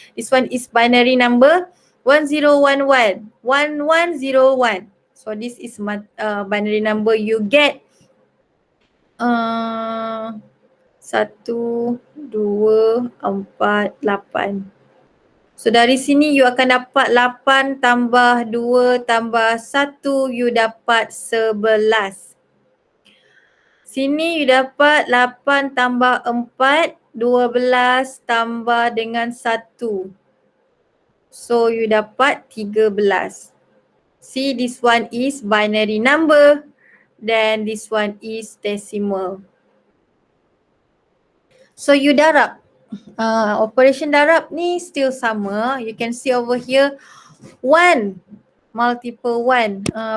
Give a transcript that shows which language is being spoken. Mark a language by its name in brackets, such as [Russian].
[English] This one is binary number 1011, 1101. So this is binary number you get 1, 2, 4, 8. [Malay] So dari sini you akan dapat 8 tambah 2 tambah 1, you dapat 11. Sini you dapat 8 tambah 4, 12 tambah dengan 1. So you dapat 13. [English] See, this one is binary number. Then this one is decimal. [Malay] So you darab. Operation darab ni still sama. [English] You can see over here 1 multiple 1.